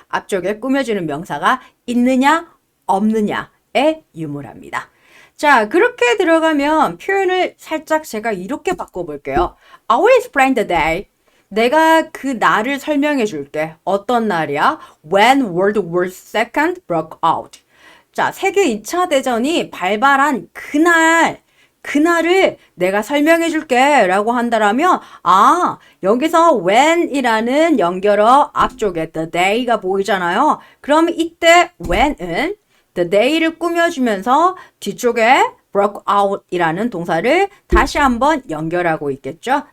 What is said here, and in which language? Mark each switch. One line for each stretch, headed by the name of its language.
Korean: 앞쪽에 꾸며주는 명사가 있느냐 없느냐에 유물합니다. 자, 그렇게 들어가면 표현을 살짝 제가 이렇게 바꿔볼게요.
English: I will explain the day.
Korean: 내가 그 날을 설명해 줄게. 어떤 날이야?
English: When World War II broke out.
Korean: 자, 세계 2차 대전이 발발한 그날을 내가 설명해 줄게 라고 한다라면 여기서 when이라는 연결어 앞쪽에 the day가 보이잖아요. 그럼 이때 when은 the day를 꾸며주면서 뒤쪽에 broke out 이라는 동사를 다시 한번 연결하고 있겠죠.